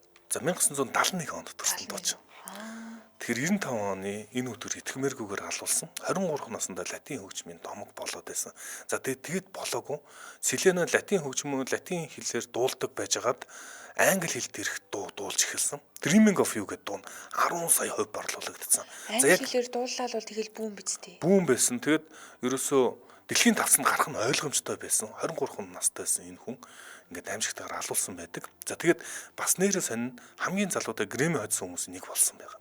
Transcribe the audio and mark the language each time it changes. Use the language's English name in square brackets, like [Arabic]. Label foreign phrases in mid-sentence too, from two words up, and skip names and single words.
[Mongolian] За 1971 онд төрсэн дуучин. Тэгэхээр 95 оны энэ өдөр итгэмээргүйгээр алуулсан 23 наснда латин хөгжмийн домог болоод байсан. За тэгэд болоогүй Селена латин хөгжмөө латин хэлээр дуулдаг байжгаад англи хэлд ирэх дуу дуулж эхэлсэн. Dreaming of You гэдэг дуу 10 сая хувь борлуулагдсан. Англи хэлээр дууллаа бол тэгэл бүүн биз дээ. Бүүн байсан. Тэгэд ерөөсөө дэлхийн тавцанд гарах нь ойлгомжтой байсан. 23 настай байсан энэ хүн ингээд аимшигтайгаар алуулсан байдаг. За тэгэд бас нэрээ сонин хамгийн залуутай Грэмми хоцсон хүмүүс нэг болсон байгаа.